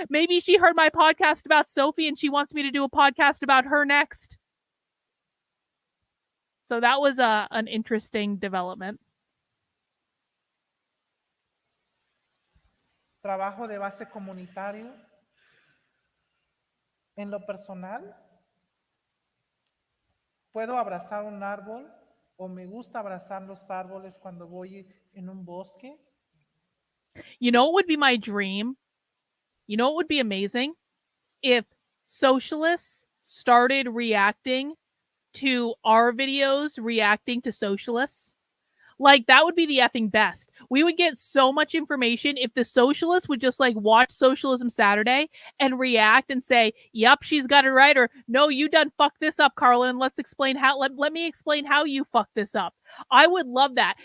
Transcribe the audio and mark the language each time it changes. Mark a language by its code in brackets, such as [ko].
[en] Maybe she heard my podcast about Sophie and she wants me to do a podcast about her next. So that was an interesting development. [es] Trabajo de base comunitario. En lo personal, puedo abrazar un árbol o me gusta abrazar los árboles cuando voy en un bosque. [en] You know what would be my dream? You know what would be amazing? If socialists started reacting to our videos, reacting to socialists. That would be the effing best. We would get so much information if the socialists would just watch Socialism Saturday and react and say, yep, she's got it right, or no, you done fucked this up, Carlin, and let's explain how, let me explain how you fucked this up. I would love that.